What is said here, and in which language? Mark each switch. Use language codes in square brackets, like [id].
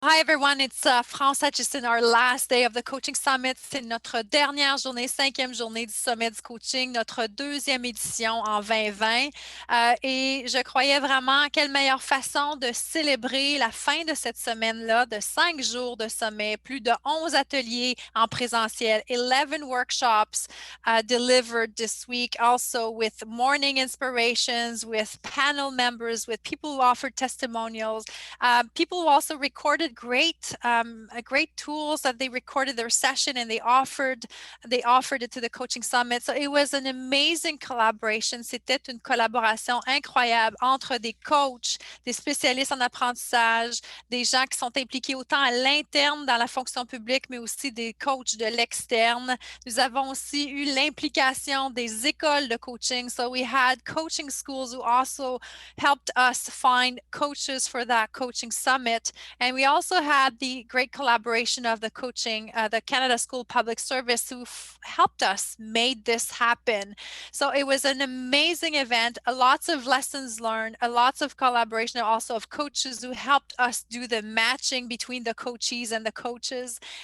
[en] Hi everyone, it's France Hutchison, our last day of the Coaching Summit. [fr] C'est notre dernière journée, 5e journée du sommet du coaching, notre 2e édition en 2020. Et je croyais vraiment quelle meilleure façon de célébrer la fin de cette semaine-là, de 5 jours de sommet, plus de 11 ateliers en présentiel, [en] 11 workshops delivered this week, also with morning inspirations, with panel members, with people who offered testimonials. People also recorded great tools that they recorded their session and they offered it to the Coaching Summit. So it was an amazing collaboration. [fr] C'était une collaboration incroyable entre des coachs, des spécialistes en apprentissage, des gens qui sont impliqués autant à l'interne dans la fonction publique, mais aussi des coachs de l'externe. Nous avons aussi eu l'implication des écoles de coaching. [en] So we had coaching schools who also helped us find coaches for that coaching summit. And we also had the great collaboration of the the Canada School Public Service, who helped us made this happen. So it was an amazing event, lots of lessons learned, lots of collaboration also of coaches who helped us do the matching between the coachees and the coaches.